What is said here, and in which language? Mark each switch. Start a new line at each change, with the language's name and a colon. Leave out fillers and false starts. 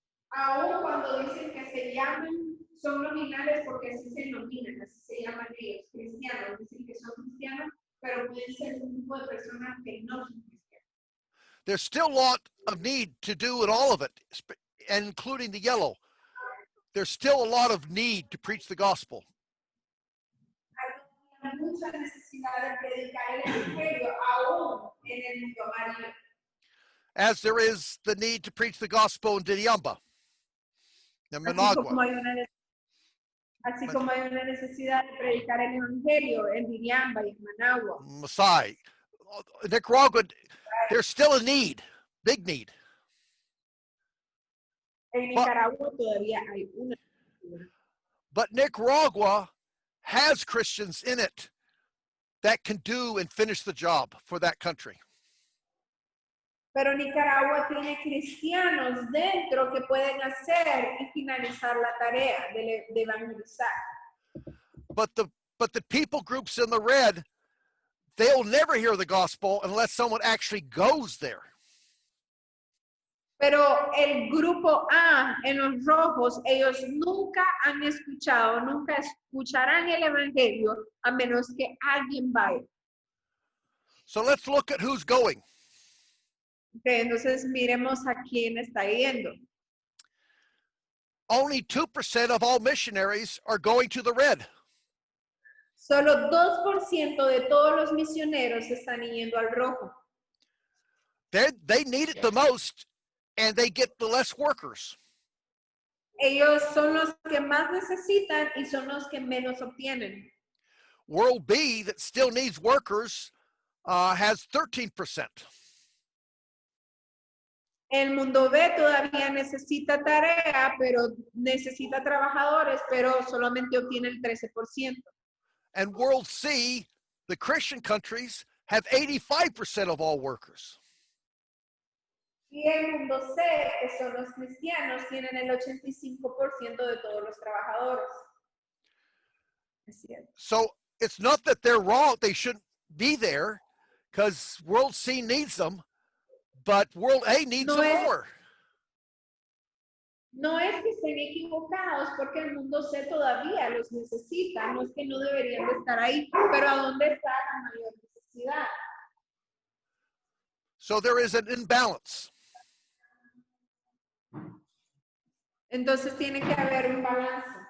Spanish: Aún cuando dicen que se llaman, son nominales porque así se nominan, así se llaman ellos, cristianos. Dicen que son cristianos, pero pueden ser un grupo de personas que no son cristianos.
English: There's still a lot of need to do in all of it, including the yellow. There's still a lot of need to preach the gospel.
Spanish: Hay mucha necesidad de predicar el evangelio aún en el mundo amarillo.
English: As there is the need to preach the gospel in Diriamba, in Managua.
Spanish: Así como hay una necesidad de predicar el evangelio en Diriamba y en Managua. Masai.
English: Nicaragua, there's still a need, big need.
Spanish: En Nicaragua todavía hay una necesidad.
English: But Nicaragua has Christians in it that can do and finish the job for that country.
Spanish: Pero Nicaragua tiene cristianos dentro que pueden hacer y finalizar la tarea de evangelizar.
English: But the people groups in the red, they'll never hear the gospel unless someone actually goes there.
Spanish: Pero el grupo A en los rojos, ellos nunca han escuchado, nunca escucharán el evangelio a menos que alguien vaya.
English: So let's look at who's going.
Spanish: Okay, entonces miremos a quién está yendo.
English: Only 2% of all missionaries are going to the red.
Spanish: Solo 2% de todos los misioneros están yendo al rojo.
English: They need it the most, and they get the less workers.
Spanish: Ellos son los que más necesitan y son los que menos obtienen.
English: World B, that still needs workers, has 13%.
Spanish: El mundo B todavía necesita tarea, pero necesita trabajadores, pero solamente obtiene el 13%.
English: And World C, the Christian countries, have 85% of all workers.
Spanish: Y el mundo C, que son los cristianos, tienen el 85% de todos los trabajadores. Es cierto.
English: So it's not that they're wrong, they shouldn't be there, because World C needs them, but World A needs them more.
Spanish: No es que estén equivocados porque el mundo C todavía los necesita, no es que no deberían de estar ahí, pero ¿a dónde está la mayor necesidad?
English: So there is an imbalance.
Spanish: Entonces tiene que haber un balance.